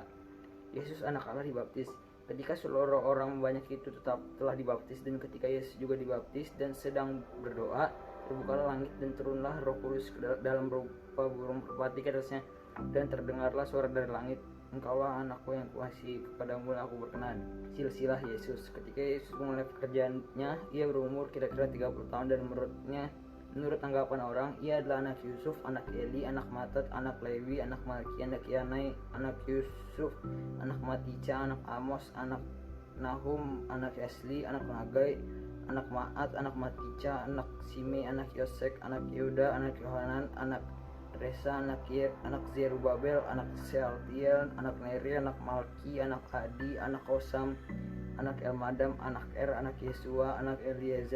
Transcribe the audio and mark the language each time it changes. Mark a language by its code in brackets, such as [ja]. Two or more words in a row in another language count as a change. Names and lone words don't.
[id] Yesus anak Allah dibaptis. Ketika seluruh orang banyak itu telah dibaptis, dan ketika Yesus juga dibaptis dan sedang berdoa, terbukalah langit dan turunlah Roh Kudus dalam berupa burung merpati ke atasnya, dan terdengarlah suara dari langit, "Engkaulah anakku yang kuasihi, kepadamu aku berkenan." Silsilah Yesus. Ketika Yesus memulai pekerjaannya, ia berumur kira-kira 30 tahun, dan menurutnya Menurut tanggapan orang, ia adalah anak Yusuf, anak Eli, anak Matat, anak Lewi, anak Malki, anak Yanai, anak Yusuf, anak Matica, anak Amos, anak Nahum, anak Esli, anak Nagai, anak Maat, anak Matica, anak Sime, anak Yosek, anak Yehuda, anak Yohanan, anak Resa, anak Zerubabel, anak Sealtiel, anak Neri, anak Malki, anak Adi, anak Kosam, anak Elmadam, anak anak Yesua, anak Eliezer,